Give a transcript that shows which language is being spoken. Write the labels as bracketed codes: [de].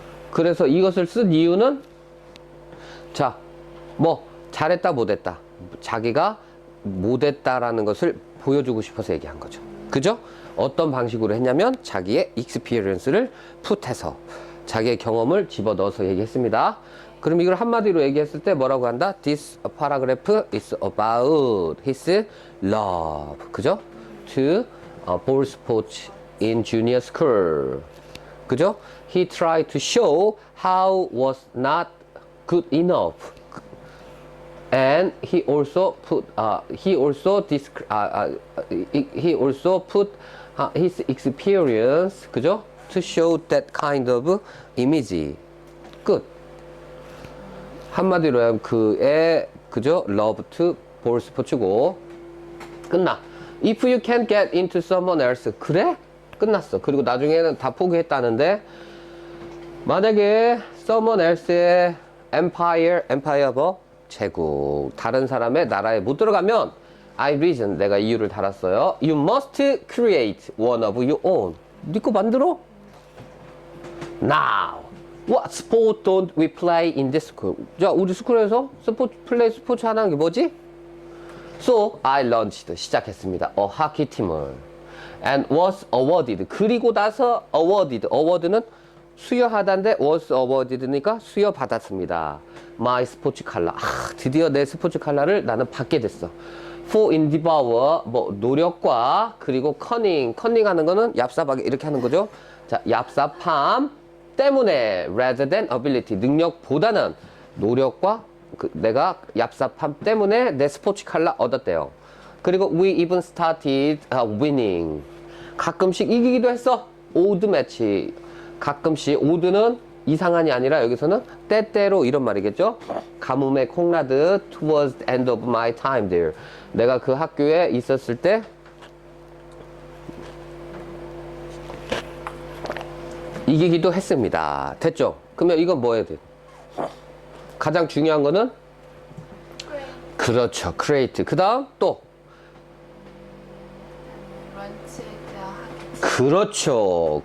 [ko] 그래서 이것을 쓴 이유는 자, 뭐 잘했다 못했다. 자기가 못했다라는 것을 보여주고 싶어서 얘기한 거죠. 그죠? 어떤 방식으로 했냐면 자기의 experience를 풋해서 자기의 경험을 집어넣어서 얘기했습니다. 그럼 이걸 한마디로 얘기했을 때 뭐라고 한다? [en] This paragraph is about his love. [ko] 그죠? [en] To ball sports in junior school. [ko] 그죠? [en] He tried to show how was not good enough, and he also put his experience, 그죠? To show that kind of image. [ko] 끝. 한마디로 하면 그의 그죠? [en] Love to ball [ko] 스포츠고 끝나. [en] If you can't get into someone else, [ko] 그래? 끝났어. 그리고 나중에는 다 포기했다는데 만약에 [en] someone else [ko] 의 empire 뭐? 제국. 다른 사람의 나라에 못 들어가면 [en] I reason. [ko] 내가 이유를 달았어요. [en] You must create one of your own. [ko] 네 거 만들어? [en] Now, what sport don't we play in this school? [ko] 자, 우리 스쿨에서 스포츠 하는 게 뭐지? [en] So, I launched. [ko] 시작했습니다. [en] hockey [ko] 팀을. [en] And was awarded. [ko] 그리고 나서 awarded. award는 수여하다인데 was awarded니까 수여받았습니다. My 스포츠 칼라. 드디어 내 스포츠 칼라를 나는 받게 됐어. [en] for endeavor, [ko] 뭐, 노력과, 그리고 커닝 하는 거는 얍삽하게 이렇게 하는 거죠. 자, 얍삽함 때문에, [en] rather than ability, [ko] 능력보다는 노력과 내가 얍삽함 때문에 내 스포츠 칼라 얻었대요. [en] 그리고 we even started winning. [ko] 가끔씩 이기기도 했어. [en] odd match. [ko] 가끔씩 odd는 이상한이 아니라 여기서는 때때로 이런 말이겠죠. 가뭄의 콩나듯 [en] towards the end of my time there. [ko] 내가 그 학교에 있었을 때 이기기도 했습니다. 됐죠? 그러면 이건 뭐 해야 돼? 가장 중요한 거는 그렇죠. create. 그 다음 또 그렇죠.